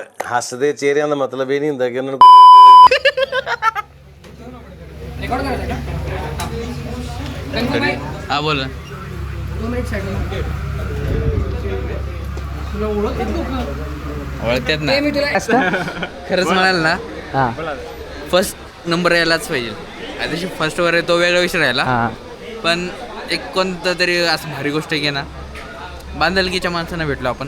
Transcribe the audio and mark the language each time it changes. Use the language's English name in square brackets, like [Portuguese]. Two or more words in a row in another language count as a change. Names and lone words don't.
[Punjabi] ਹੱਸਦੇ ਚਿਹਰਿਆਂ ਦਾ ਮਤਲਬ ਇਹ ਨਹੀਂ ਹੁੰਦਾ ਕਿ ਉਹਨਾਂ ਨੂੰ [Marathi] हा बोला. ओळखतात ना खरंच म्हणाल ना. [English] first number [Marathi] यायलाच पाहिजे. तशी फर्स्ट वर तो वेगळा विषय राहिला, पण एक कोणतं तरी असं भारी गोष्ट आहे की ना, बांधलकीच्या माणसांना भेटलो आपण.